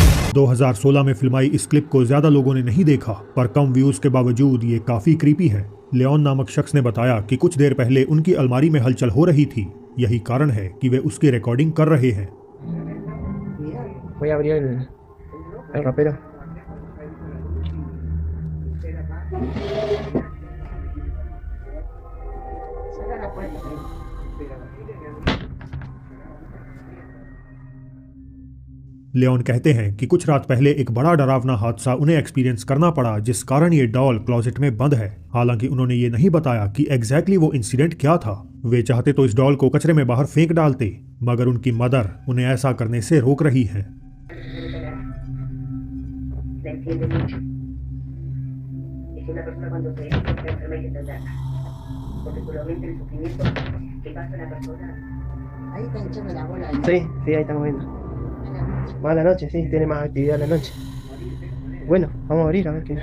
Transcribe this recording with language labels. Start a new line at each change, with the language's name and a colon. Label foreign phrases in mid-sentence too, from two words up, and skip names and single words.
Hindi: 2016 में फिल्माई इस क्लिप को ज्यादा लोगों ने नहीं देखा, पर कम व्यूज के बावजूद ये काफी क्रीपी है। लियोन नामक शख्स ने बताया कि कुछ देर पहले उनकी अलमारी में हलचल हो रही थी। यही कारण है कि वे उसकी रिकॉर्डिंग कर रहे हैं।
Spanish: Voy a abrir el ropero.
Hindi: लियोन कहते हैं कि कुछ रात पहले एक बड़ा डरावना हादसा उन्हें एक्सपीरियंस करना पड़ा, जिस कारण ये
English: doll closet
Hindi: में बंद है। हालांकि उन्होंने ये नहीं बताया कि एग्जैक्टली वो इंसिडेंट क्या था। वे चाहते तो इस डॉल को कचरे में बाहर फेंक डालते, मगर उनकी मदर उन्हें ऐसा करने से रोक रही है।
Spanish: Sí, sí, ahí estamos viendo. Más a la noche, sí, tiene más actividad a la noche. Bueno, vamos a abrir a ver qué.